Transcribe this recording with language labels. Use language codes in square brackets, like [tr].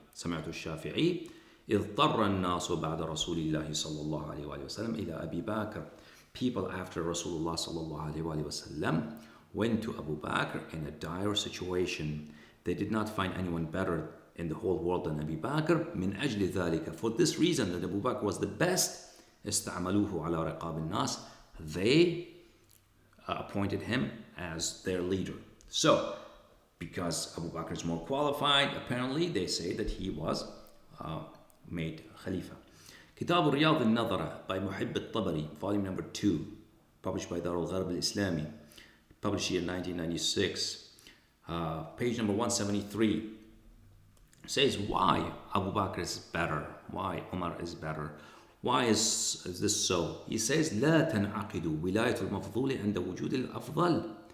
[ar] سمعت الشافعي اضطر الناس بعد رسول الله صلى الله عليه وآله وسلم إلى أبي بكر. [en] People after Rasulullah [ar] صلى الله عليه وآله وسلم [en] went to Abu Bakr in a dire situation. They did not find anyone better in the whole world than Abu Bakr. [ar] من أجل ذلك, [en] for this reason that Abu Bakr was the best, [ar] استعملوه على رقاب الناس. [en] They appointed him as their leader. So, because Abu Bakr is more qualified, apparently they say that he was made Khalifa. كتاب رياض النظرة by محب الطبري, volume number 2, published by Darul Gharb al-Islami, published here in 1996, page number 173, says why Abu Bakr is better, why Umar is better, why is this so? He says [ar] لا تنعقد ولاية المفضول عند وجود الأفضل.